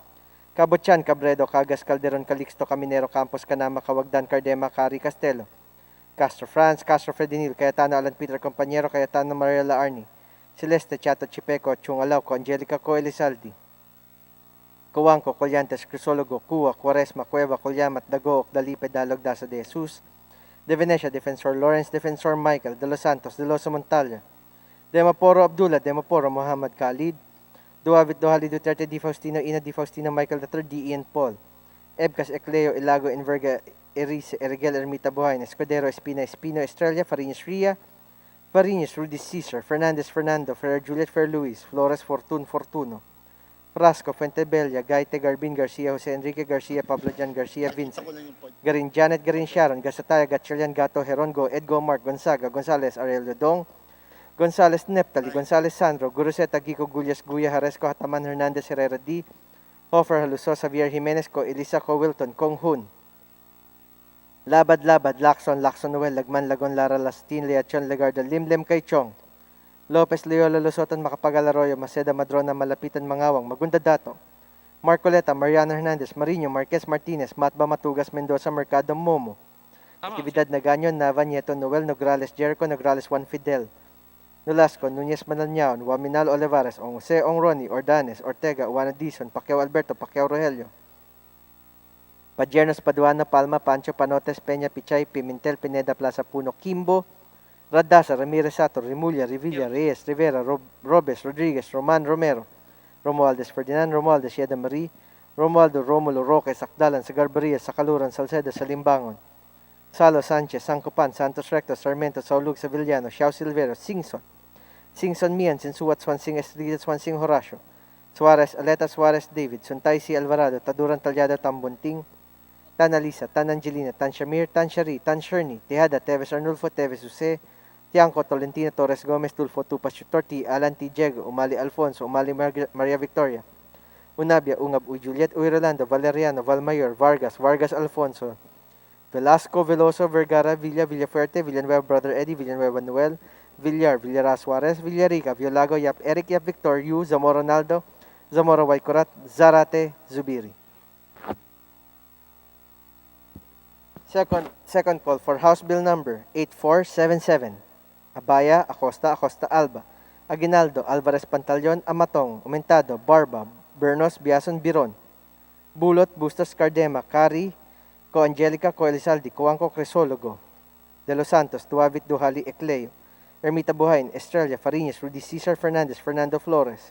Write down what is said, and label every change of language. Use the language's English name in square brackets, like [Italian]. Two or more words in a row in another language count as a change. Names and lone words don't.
[English] Cabochan, Cabredo, Cagas, Calderon, Calixto, Caminero, Campos, Canama, Cawagdan, Cardema, Cari, Castelo, Castro Franz, Castro Fredinil, Cayetano Alan Peter Compañero, Cayetano Mariela Arni, Celeste Chato Chipeco, Chung Alao, Angelica Co Elizaldi, Coanco, Colyantes, Crisologo, Cua, Quaresma, Cueva, Colyamat, Dagook, Dalipe, Dalog, Daza de Jesus, De Venecia, Defensor Lawrence, Defensor Michael, De Los Santos, De Loso Montalya, Demaporo Abdullah, Demaporo Muhammad Khalid, Duavit Dohali Duterte, Di Faustino, Ina Di Faustino, Michael III, D. Ian Paul, Ebcas Ecleo, Ilago, Enverga, Erice, Erigel, Ermita Buhain, Escudero, Espina, Espino, Estrella, Fariñas Ria, Fariñas, Rudy Cesar, Fernandez Fernando, Fer Juliet, Fer Luis, Flores Fortun, Fortuno, Frasco, Fuentebella, Gaite, Garbin, Garcia, Jose Enrique Garcia, Pablo Jan Garcia, Vincent, Garin Janet, Garin Sharon, Gasataya, Gatchalian, Gato, Herongo, Edgo, Mark, Gonzaga, Gonzales, Aurelio Dong, Gonzales Neptali, Gonzales Sandro, Guruseta, Gico, Gullas, Guya, Haresco, Hataman, Hernandez, Herrera D, Hofer, Haluso, Xavier Jimenez, Co, Elisa, Co, Wilton, Kong Hun, Labad, Labad, Lacson, Lacson Noel, Lagman, Lagon, Lara, Lastin, Leachon, Legarda, Limlem, Kaychong, Lopez, Leola, Lusoton, Macapagal Arroyo, Maceda, Madrona, Malapitan, Mangawang, Magunda Dato, Marcoleta, Mariano Hernandez, Marino, Marquez Martinez, Matba Matugas, Mendoza, Mercado, Momo, Actividad Naganyo, Nava, Nieto, Noel, Nograles, Jericho, Nograles, Juan Fidel, Nolasco, Nunez Manalñaon, Waminal Olivares, Ong Jose, Ong Ronnie, Ordanes, Ortega, Juana Dizon, Pacquiao Alberto, Pacquiao Rogelio, Padiernos, Paduano, Palma, Pancho, Panotes, Peña, Pichay, Pimentel, Pineda, Plaza Puno, Kimbo, Radasa, Ramirez Sato, Rimulya, Revilla, Reyes, Rivera, Robes, Rodriguez, Roman Romero, Romualdez, Ferdinand Romualdez, Yeda Marie, Romualdo, Romulo, Roque, Sakdalan, Sagarbaria, Sakaluran, Salcedo, Salimbangon, Salo, Sanchez, Sancopan, Santos Recto, Sarmiento, Saulug, Sevillano, Xiao Silvero, Singson Mian, Sinsuat, Swansing Estrella, Swansing Horacio, Suarez, Aleta Suarez, David, Suntay C. Alvarado, Taduran Talyado, Tambunting, Tan Alisa, Tan Angelina, Tan Shamir, Tan Shari, Tan Sherny, Tejada, Teves Arnulfo, Teves Jose, Tiangco, Tolentino, Torres Gomez, Tulfo, Tupas, Chutorti, Alan T. Diego, Umali Alfonso, Umali Maria Victoria, Unabia, Ungab, Uy Juliet, Uy Rolando, Valeriano, Valmayor, Vargas, Vargas Alfonso, Velasco, Veloso, Vergara, Villa, Villafuerte, Villanueva, Brother Eddie, Villanueva Noel, Villar, Villara Suarez, Villarica, Violago, Yap Eric, Yap Victor, Yu, Zamora Ronaldo, Zamora Waikorat, Zarate, Zubiri. Second call for House Bill number 8477. Abaya, Acosta, Acosta Alba, Aguinaldo, Alvarez Pantaleon, Amatong, Umentado, Barba, Bernos, Biason, Biron, Bulot, Bustos, Cardema, Cari, Co Angelica, Co Elizaldi, Coanco, Cresologo, De Los Santos, Tuavit, Duhali, Ecleo, Ermita Buhain, Estrella, Fariñas, Rudy Cesar Fernandez, Fernando Flores,